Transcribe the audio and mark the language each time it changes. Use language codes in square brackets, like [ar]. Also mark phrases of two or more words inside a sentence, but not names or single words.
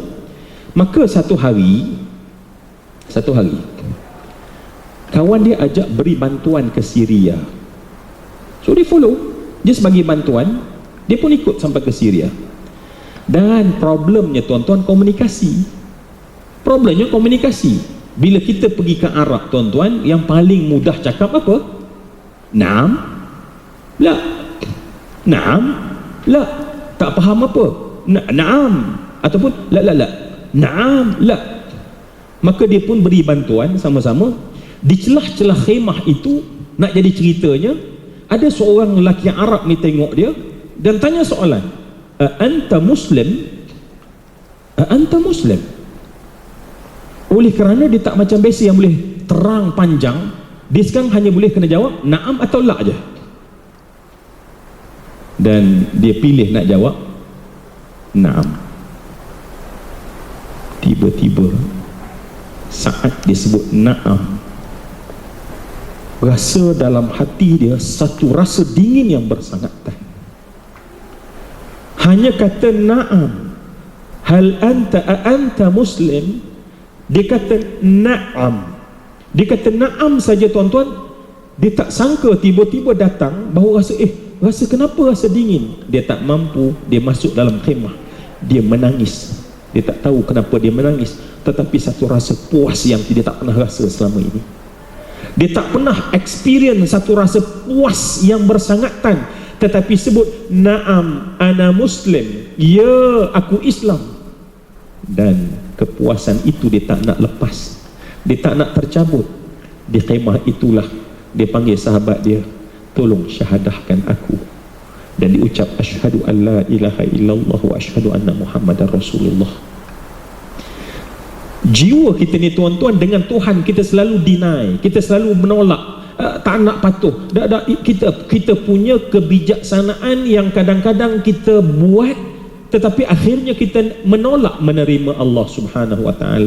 [ms] Maka satu hari kawan dia ajak beri bantuan ke Syria. So dia follow, dia sebagai bantuan, dia pun ikut sampai ke Syria. Dan problemnya, tuan-tuan, komunikasi. Bila kita pergi ke Arab, tuan-tuan, yang paling mudah cakap apa? [ar] نعم، لا. نعم، لا. [ms] Tak faham apa? Naam, ataupun la. [ar] نعم، لا. [ms] Maka dia pun beri bantuan sama-sama. Di celah-celah khemah itu, nak jadi ceritanya, ada seorang lelaki Arab ni tengok dia dan tanya soalan, [ar] أنت مسلم? [ms] Oleh kerana dia tak macam biasa yang boleh terang panjang, dia sekarang hanya boleh kena jawab na'am atau la je. Dan dia pilih nak jawab na'am. Tiba-tiba saat dia sebut na'am, rasa dalam hati dia satu rasa dingin yang bersangatan. Hanya kata na'am, [ar] هل أنت مسلم, [ms] dia kata na'am. Dia kata na'am saja tuan-tuan, dia tak sangka tiba-tiba datang bahawa rasa kenapa rasa dingin. Dia tak mampu, dia masuk dalam khemah, dia menangis. Dia tak tahu kenapa dia menangis, tetapi satu rasa puas yang dia tak pernah rasa selama ini. Dia tak pernah experience satu rasa puas yang bersangatan, tetapi sebut [ar] نعم أنا مسلم, [ms] ya aku Islam. Dan kepuasan itu dia tak nak lepas, dia tak nak tercabut. Di khemah itulah dia panggil sahabat dia, tolong syahadahkan aku. Dan diucap [ar] أشهد أن لا إله إلا الله وأشهد أن محمدا رسول الله. [ms] Jiwa kita ni tuan-tuan, dengan Tuhan kita selalu deny, kita selalu menolak, tak nak patuh. Kita punya kebijaksanaan yang kadang-kadang kita buat, tetapi akhirnya kita menolak menerima [ar] الله سبحانه وتعالى.